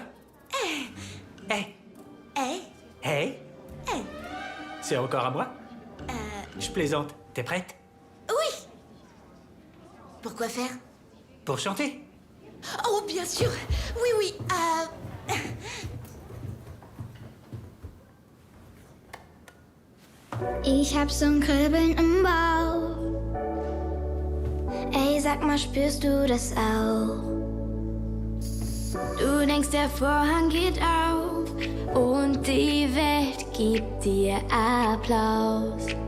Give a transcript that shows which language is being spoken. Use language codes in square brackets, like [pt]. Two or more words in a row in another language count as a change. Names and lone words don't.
[fr] Hé, Hé? hé, Hé? c'est encore à moi? Je plaisante. T'es prête? Oui. Pourquoi faire? Pour chanter? Oh, bien sûr. Oui, oui. [de] Ich hab so'n Kribbeln im Bauch. Ey, sag mal, spürst du das auch? Du denkst, der Vorhang geht auf und die Welt gibt dir Applaus.